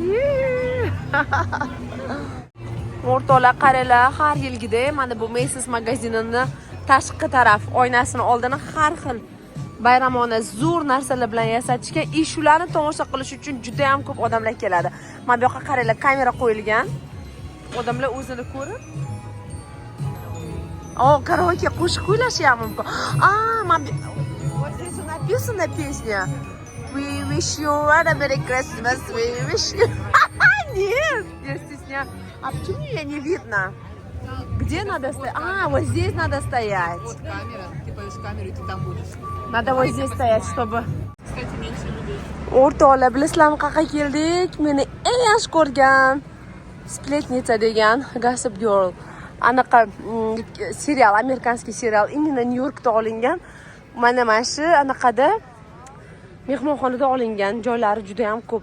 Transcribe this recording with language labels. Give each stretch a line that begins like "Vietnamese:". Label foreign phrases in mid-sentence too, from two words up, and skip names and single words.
Uzbek: O'rtoqlar, qaranglar, har yilgidek mana bu Macy's magazinining tashqi taraf oynasini oldini har xil bayramona zo'r narsalar bilan yasatishgan. Shularni tomosha qilish uchun juda ham ko'p odamlar keladi. Mana bu yoqqa qaranglar, kamera qo'yilgan. Odamlar o'zini ko'rib, karaoke qo'shiq kuylashi ham mumkin.
Russian: Mana вот здесь написана песня.
English: We wish you a Merry Christmas. We wish you.
Russian: Нет, я стесняюсь. А почему меня не видно? Где надо стоять? Вот здесь надо стоять. Вот камера, ты поешь камеру, и ты там будешь. Надо вот здесь стоять, чтобы... Кстати, меньше людей.
Uzbek: O'rtoqlar, bilasizlarmi qayerga keldik? Meni eng yaxshi ko'rgan Spletnitsa degan Gossip Girl. Anaqa serial,
Russian: американский сериал,
Uzbek: именно Nyu-Yorkda olingan. Mana shu anaqada mehmonxonada olingan, joylari juda ham ko'p.